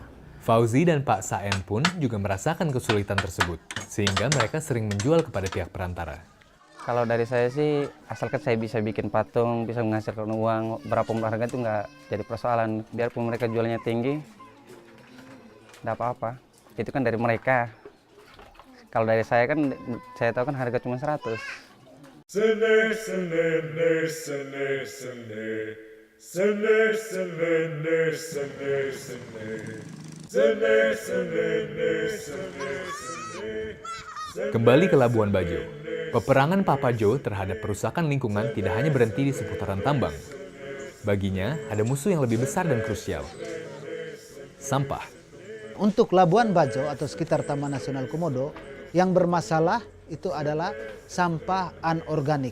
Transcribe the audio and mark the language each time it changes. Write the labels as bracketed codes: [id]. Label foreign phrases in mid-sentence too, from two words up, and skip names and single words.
[id] Fauzi dan Pak Saen pun juga merasakan kesulitan tersebut, sehingga mereka sering menjual kepada pihak perantara. Kalau dari saya sih, asalkan saya bisa bikin patung, bisa menghasilkan uang, berapa harga itu nggak jadi persoalan. Biarpun mereka jualnya tinggi, nggak apa-apa. Itu kan dari mereka. Kalau dari saya kan, saya tahu kan harga cuma 100. Sene, sene, ne, sene, sene. Sene, sene, ne, sene, sene. Sene, sene, ne, sene, sene. Kembali ke Labuan Bajo, peperangan Papa Jo terhadap perusakan lingkungan tidak hanya berhenti di seputaran tambang. Baginya, ada musuh yang lebih besar dan krusial. Sampah. Untuk Labuan Bajo atau sekitar Taman Nasional Komodo, yang bermasalah itu adalah sampah anorganik.